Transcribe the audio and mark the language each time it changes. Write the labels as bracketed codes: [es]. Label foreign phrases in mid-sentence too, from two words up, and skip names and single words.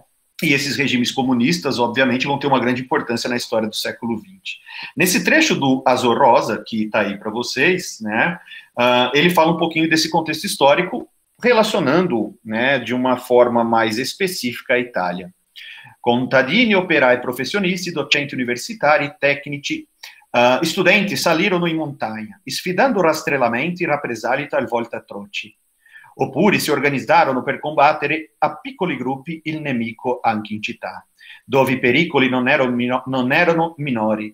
[pt] E esses regimes comunistas, obviamente, vão ter uma grande importância na história do século XX. Nesse trecho do Azor Rosa, que está aí para vocês, né, ele fala um pouquinho desse contexto histórico, relacionando, né, de uma forma mais específica a Itália. [it] Contadini, operai professionisti, docenti universitari, tecnici, studenti salirono in montagna, sfidando rastrellamenti e rappresaglie talvolta atroci. Oppure si organizzarono per combattere a piccoli gruppi il nemico anche in città, dove i pericoli non erano minori.